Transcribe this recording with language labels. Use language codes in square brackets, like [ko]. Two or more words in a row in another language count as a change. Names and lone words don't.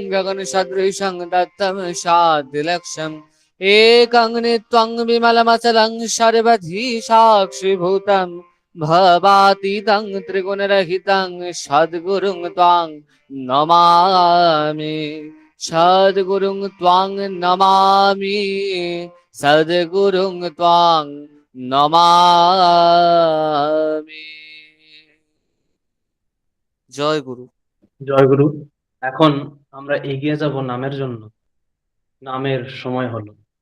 [sa] गगनसदृशं दत्तं शान्तिलक्ष्यम् एकं नित्वं विमलमचलं सर्वधी साक्षिभूतं भवातीतं त्रिगुणरहितं सद्गुरुं त्वां नमामि सद्गुरुं त्वां नमामि सद्गुरुं त्वां नमामि जय गुरु [bn] জয় গুরু। এখন আমরা এগিয়ে যাব নামের জন্য। নামের সময় হলো।